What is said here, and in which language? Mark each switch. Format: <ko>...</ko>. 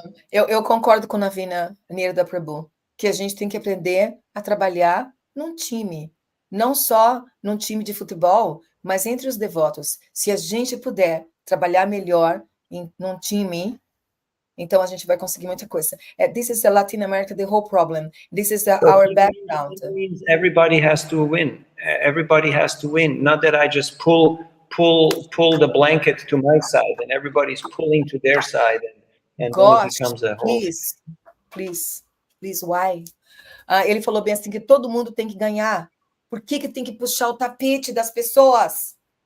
<pt>Eu concordo com Navina Nirada Prabhu, que a gente tem que aprender a trabalhar num time. Não só num time de futebol, mas entre os devotos. Se a gente puder trabalhar melhor num time, então a gente vai conseguir muita coisa.</pt> <en>This is the Latin America, the whole problem. This is our background. It means everybody has to win. Everybody has to win. Not that I just pull the blanket to my side and everybody's pulling to their side and then it becomes a whole. Please, why?</en> <pt>Ele falou bem assim que todo mundo tem que ganhar. Por que tem que puxar o tapete das pessoas?</pt>